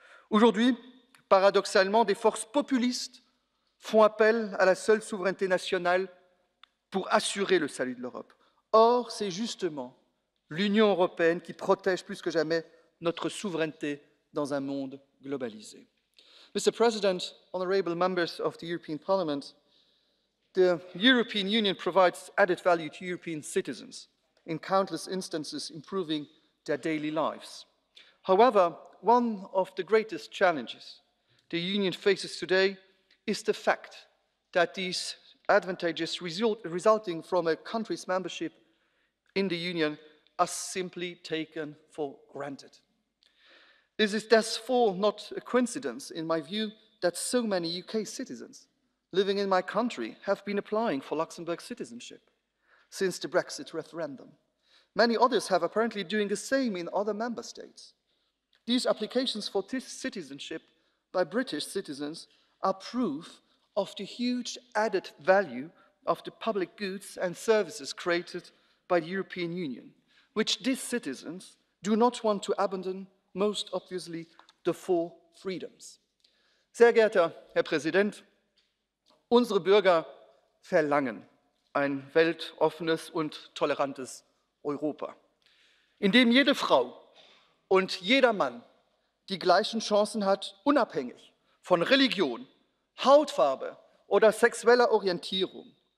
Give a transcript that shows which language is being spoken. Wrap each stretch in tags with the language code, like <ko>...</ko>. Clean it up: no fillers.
<fr>Aujourd'hui, paradoxalement, des forces populistes font appel à la seule souveraineté nationale pour assurer le salut de l'Europe. Or, c'est justement l'Union européenne qui protège plus que jamais notre souveraineté dans un monde globalisé.</fr> <en>Mr. President, honourable members of the European Parliament, the European Union provides added value to European citizens, in countless instances improving their daily lives. However, one of the greatest challenges the Union faces today is the fact that these advantages resulting from a country's membership in the Union are simply taken for granted. This is therefore not a coincidence, in my view, that so many UK citizens living in my country have been applying for Luxembourg citizenship since the Brexit referendum. Many others have apparently doing the same in other member states. These applications for citizenship by British citizens are proof of the huge added value of the public goods and services created by the European Union, which these citizens do not want to abandon, most obviously the four freedoms.</en> <de>Sehr geehrter Herr Präsident, unsere Bürger verlangen ein weltoffenes und tolerantes Europa, in dem jede Frau und jeder Mann die gleichen Chancen hat, unabhängig von Religion, Hautfarbe oder sexueller Orientierung.</de>